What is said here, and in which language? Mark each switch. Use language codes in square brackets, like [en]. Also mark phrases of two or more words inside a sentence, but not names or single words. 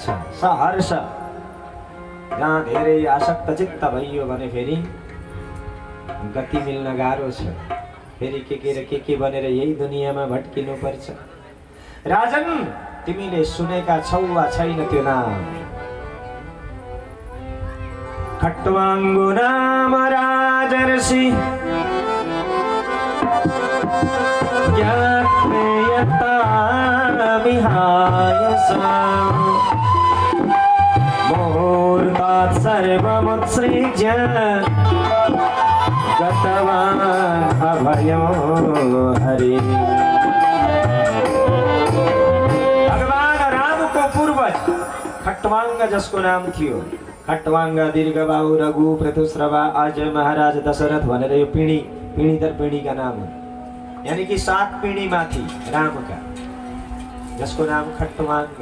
[ne] सहर्ष। जहाँ धेरै आसक्त चित्त भइयो भने फेरि गति मिल्न गाह्रो छ। फेरि के र के भनेर यही दुनियाँमा भट्किनु पर्छ। राजन, तिमीले सुनेका छौ वा छैन त्यो नाम? [sa] खट्वाङ्गो नाम राजर्षि ज्ञात्मेयता विहाय मुहूर्तात् सर्वमुत्सृज्य गतवान् अभयो हरिः। [ne] भगवान राम को पूर्वज खट्वांग जसको नाम थियो। खट्वांग दीर्घबाहु रघु प्रथुश्रवा अजय महाराज दशरथ भनेर यो पिँढी दर पिँढीका नाम हुन्। यानी कि 7 पिँढी माथि रामका, जसको नाम खट्वांग।